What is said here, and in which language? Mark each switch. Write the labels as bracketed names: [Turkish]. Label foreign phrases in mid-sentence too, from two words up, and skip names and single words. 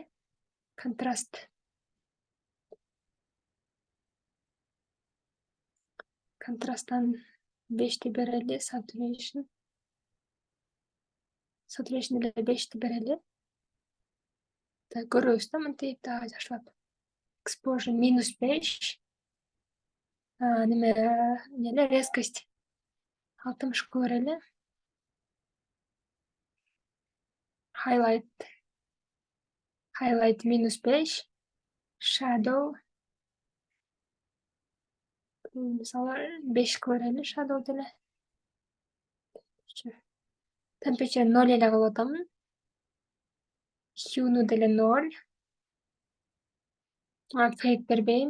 [Kyrgyz] Контраст. Контрасттан 5 берели. Saturation. Saturation эле 5 берели. Так, көрөбүз да мынтип дагы жакшылап. Exposure -5. Неме резкость 60 берели. Highlight -5. Shadow мисалы 5 берели shadow деле. Temperature 0 эле кылып атам. Hue'ну деле 0. Fade бербейм.